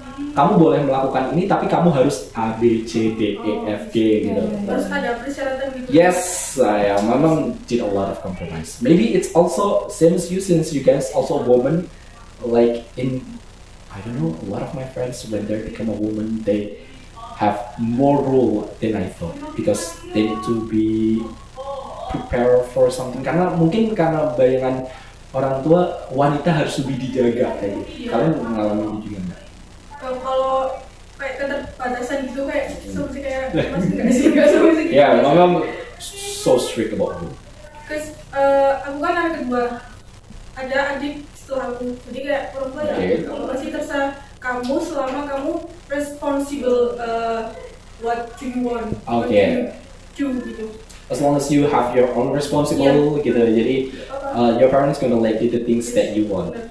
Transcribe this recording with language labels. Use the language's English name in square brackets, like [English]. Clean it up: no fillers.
[Indonesian] Kamu boleh melakukan ini, tapi kamu harus A, B, C, D, E, F, G gitu. Terus ada persyaratan gitu. [English] Yes, my mom did a lot of compromise. Maybe it's also same as you since you guys also a woman. Like in, I don't know, a lot of my friends when they become a woman, they have more rule than I thought because they need to be prepare for something, [Indonesian] karena bayangan orang tua wanita harus lebih dijaga kayak gitu. Kalian mengalami ini juga nggak? Kalau kayak keterbatasan gitu kayak seperti kayak masih nggak sih. [English] Yeah, my mom so strict about it. [Indonesian] Cause aku kan anak kedua, ada adik setelah aku, jadi kayak orang tua ya kamu masih terserah kamu selama kamu [English] responsible what do you want, what do you do [Indonesian] gitu. [English] As long as you have your own responsible gitu, jadi your parents gonna let you the things that you want.